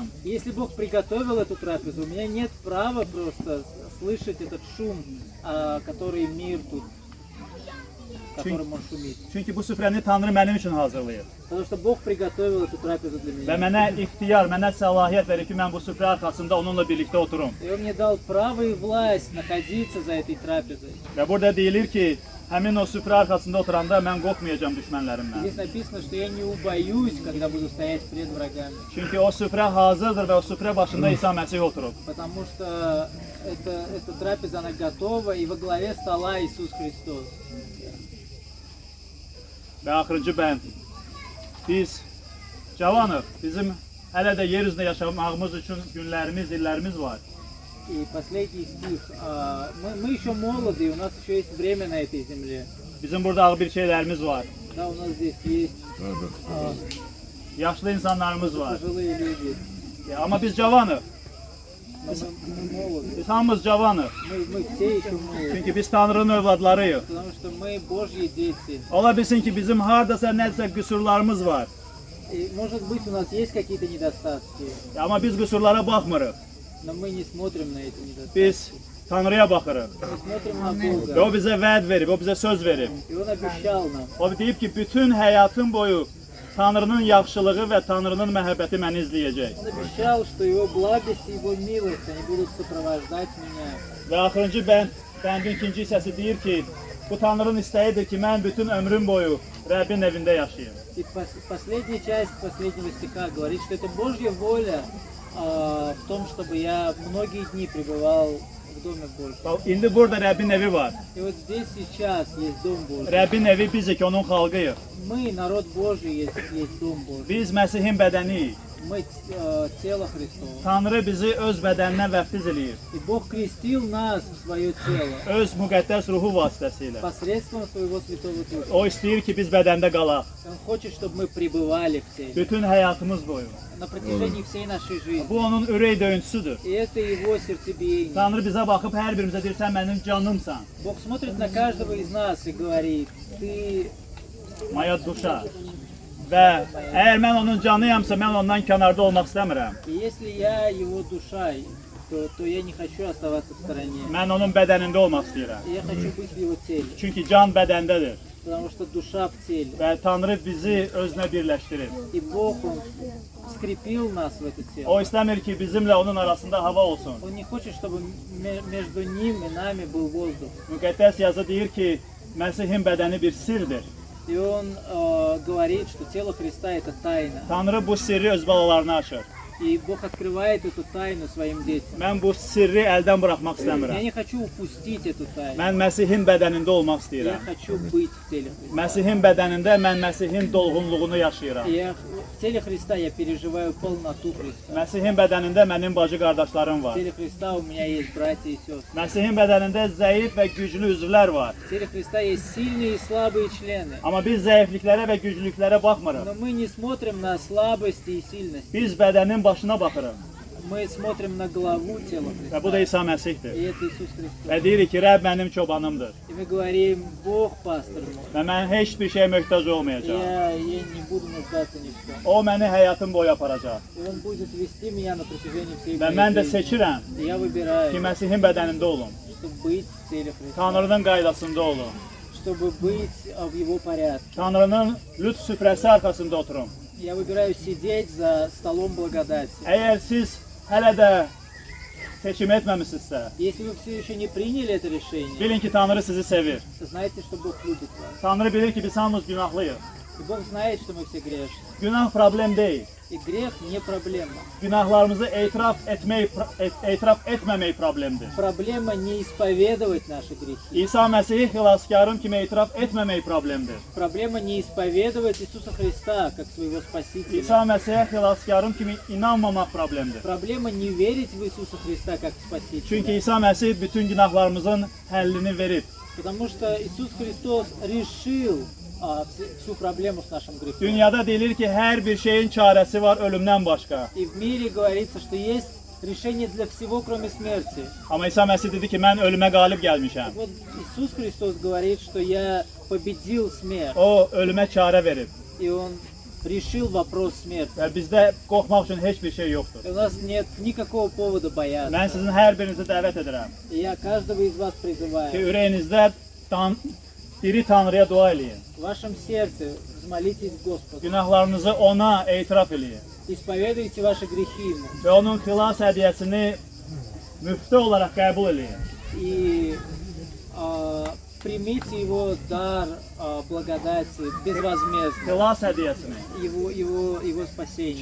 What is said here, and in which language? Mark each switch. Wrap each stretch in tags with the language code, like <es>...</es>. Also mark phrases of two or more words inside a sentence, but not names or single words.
<ru>Если Бог приготовил эту трапезу, у меня нет права просто слышать этот шум, который мир тут, которым он шумит.</ru> <az>Çünki bu süfrəni Tanrı mənim üçün hazırlayıb.</az> <ru>Потому что Бог приготовил эту трапезу для</ru> <az>Və</az> <ru>меня.</ru> <az>mənə ixtiyar, mənə səlahiyyət verir ki, mən bu süfrə arxasında onunla birlikdə oturum.</az> <ru>И Он мне дал право и власть находиться за этой трапезой.</ru> <az>Və burada deyilir ki, həmin o süfrə arxasında oturanda mən qorxmayacağam düşmənlərimdən.</az> <ru>Здесь написано, что я не убоюсь, когда буду стоять пред врагами.</ru> <az>Çünki o süfrə hazırdır və o süfrə başında İsa Məsih oturub.</az> <ru>Потому что эта трапеза, она готова, и во главе стола Иисус Христос.</ru> <az>Və axırıncı bənd. Biz cavanıq, bizim hələ də yer üzündə yaşamağımız üçün günlərimiz, illərimiz var.</az> <ru>И последний стих. Мы еще молоды, и у нас еще есть время на этой земле.</ru> <az>Bizim burada ağır bir şeylərimiz var.</az> <ru>Да, у нас здесь есть</ru> <az>Yaşlı insanlarımız var.</az> <ru>пожилые люди.</ru> <az>Amma biz cavanıq.</az> <ru>Но мы молоды.</ru> <az>Biz hamımız cavanıq.</az> <ru>Мы все еще молоды.</ru> <az>Çünki biz Tanrının övladlarıyıq.</az> <ru>Потому что мы Божьи дети.</ru> <az>Ola bilsin ki bizim hardasa nəsə qüsurlarımız var.</az> <ru>И может быть у нас есть какие-то недостатки,</ru> <az>Amma biz qüsurlara baxmırıq.</az> <ru>но мы не смотрим на эти недостатки.</ru> <az>Biz Tanrıya baxırıq.</az> <ru>Мы смотрим на</ru> <az>Və</az> <ru>Бога.</ru> <az>o bizə vəd verib, o bizə söz verib.</az> <ru>И Он обещал нам.</ru> <az>O deyib ki, bütün həyatım boyu Tanrının yaxşılığı və Tanrının məhəbbəti məni izləyəcək.</az> <ru>Он обещал, что Его благость и Его милость, они будут сопровождать меня.</ru> <az>Və axırıncı bəndin ikinci hissəsi deyir ki, bu Tanrının istəyidir ki, mən bütün ömrüm boyu Rəbbin evində yaşayım.</az> <ru>И последняя часть последнего стиха говорит, что это Божья воля в том, чтобы я многие дни пребывал в Доме Божьем.</ru> <az>İndi burada Rəbbin evi var.</az> <ru>И вот здесь сейчас есть Дом Божий.</ru> <az>Rəbbin evi bizik, onun xalqıyıq.</az> <ru>Мы, народ Божий, есть Дом Божий.</ru> <az>Biz Məsihin bədəniyik.</az> <ru>Мы тело Христово.</ru> <az>Tanrı bizi öz bədəninə vəftiz eləyir.</az> <ru>И Бог крестил нас в свое тело</ru> <az>Öz müqəddəs ruhu vasitəsilə.</az> <ru>посредством своего Святого Духа.</ru> <az>O istəyir ki, biz bədəndə qalaq.</az> <ru>Он хочет, чтобы мы пребывали в теле</ru> <az>Bütün həyatımız boyu.</az> <ru>на протяжении всей нашей жизни.</ru> <az>Bu onun ürək döyüntüsüdür.</az> <ru>И это Его сердцебиение.</ru> <az>Tanrı bizə baxıb hər birimizə deyir, sən mənim canımsan.</az> <ru>Бог смотрит на каждого из нас и говорит, ты моя душа.</ru> <az>Və əgər mən onun canıyamsa, mən ondan kənarda olmaq istəmirəm.</az> <ru>И если я Его душа, то я не хочу оставаться в стороне.</ru> <az>Mən onun bədənində olmaq istəyirəm.</az> <ru>И я хочу быть в Его теле,</ru> <az>Çünki can bədəndədir</az> <ru>потому что душа в теле.</ru> <az>və Tanrı bizi özünə birləşdirir.</az> <ru>И Бог, Он скрепил нас в это тело.</ru> <az>O istəmir ki, bizimlə onun arasında hava olsun.</az> <ru>Он не хочет, чтобы между Ним и нами был воздух.</ru> <az>Müqəddəs yazı deyir ki, Məsihin bədəni bir sirdir.</az> <ru>И Он говорит, что тело Христа это тайна.</ru> <az>Tanrı bu sirri öz balalarına açır.</az> <ru>И Бог открывает эту тайну своим детям.</ru> <az>Mən bu sirri əldən buraxmaq</az> <ru>Я</ru> <az>istəmirəm.</az> <ru>не хочу упустить эту тайну.</ru> <az>Mən Məsihin bədənində olmaq</az> <ru>Я</ru> <az>istəyirəm.</az> <ru>хочу быть в теле Христа.</ru> <az>Məsihin bədənində mən Məsihin dolğunluğunu yaşayıram.</az> <ru>В теле Христа я переживаю полноту Христа.</ru> <az>Məsihin bədənində mənim bacı qardaşlarım</az> <ru>В</ru> <az>var.</az> <ru>теле Христа у меня есть братья и сестры.</ru> <az>Məsihin bədənində zəif və güclü üzvlər var.</az> <ru>В теле Христа есть сильные и слабые члены.</ru> <az>Amma biz zəifliklərə və güclüklərə baxmırıq.</az> <ru>Но мы не смотрим на слабости и сильности.</ru> <az>Biz bədənin başına baxırıq.</az> <ru>Мы смотрим на главу тела</ru> <az>Və</az> <ru>Христа.</ru> <az>bu da İsa Məsihdir.</az> <ru>И это Иисус Христос.</ru> <az>Və deyirik ki, Rəbb mənim çobanımdır.</az> <ru>И мы говорим, Бог пастор мой.</ru> <az>Və mən heç bir şeyə möhtac olmayacağam.</az> <ru>Я не буду нуждаться ни в чем.</ru> <az>O məni həyatım boyu aparacaq.</az> <ru>И Он будет вести меня на протяжении всей</ru> <az>Və mən də</az> <ru>моей жизни.</ru> <az>seçirəm</az> <ru>И я</ru> <az>ki,</az> <ru>выбираю,</ru> <az>Məsihin bədənində olum.</az> <ru>чтобы быть в теле Христа.</ru> <az>Tanrının qaydasında olum.</az> <ru>Чтобы быть в Его порядке.</ru> <az>Tanrının lütf süfrəsi arxasında oturum.</az> <ru>Я выбираю сидеть за столом благодати.</ru> <az>Əgər siz hələ də seçim etməmisinizsə,</az> <ru>Если вы все еще не приняли это решение,</ru> <az>bilin ki, Tanrı sizi sevir.</az> <ru>знайте, что Бог любит вас.</ru> <az>Tanrı bilir ki, biz hamımız günahlıyıq.</az> <ru>И Бог знает, что мы все грешны.</ru> <az>Günah problem deyil.</az> <ru>И gрех не проблема.</ru> <az>Günahlarımızı etiraf etməmək problemdir.</az> <ru>Проблема не исповедовать наши грехи.</ru> <az>İsa Məsihi xilaskarım kimi etiraf etməmək problemdir.</az> <ru>Проблема не исповедовать Иисуса Христа как своего Спасителя.</ru> <az>İsa Məsihə xilaskarım kimi inanmamaq problemdir.</az> <ru>Проблема не верить в Иисуса Христа как Спасителя.</ru> <az>Çünki İsa Məsih bütün günahlarımızın həllini verib.</az> <ru>Потому что Иисус Христос решил всю проблему с нашим грехом.</ru> <az>Dünyada deyilir ki, hər bir şeyin çarəsi var ölümdən başqa.</az> <ru>И в мире говорится, что есть решение для всего, кроме смерти.</ru> <az>Amma İsa Məsih dedi ki, mən ölümə qalib gəlmişəm.</az> <ru>Вот Иисус Христос говорит, что я победил смерть.</ru> <az>O ölümə çarə verib.</az> <ru>И Он решил вопрос смерти.</ru> <az>Və bizdə qorxmaq üçün heç bir şey yoxdur.</az> <ru>И у нас нет никакого повода бояться.</ru> <az>Mən sizin hər birinizi dəvət edirəm</az> <ru>И я каждого из вас</ru> <az>ki,</az> <ru>призываю.</ru> <az>ürəyinizdə diri Tanrıya dua eləyin.</az> <ru>В вашем сердце взмолитесь к Господу.</ru> <az>Günahlarınızı ona etiraf eləyin.</az> <ru>Исповедуйте ваши грехи Ему.</ru> <az>Və onun xilas hədiyyəsini müftə olaraq qəbul eləyin.</az> <ru>И примите Его дар благодати безвозмездно.</ru> <az>Xilas hədiyyəsini.</az> <ru>Его спасение.</ru>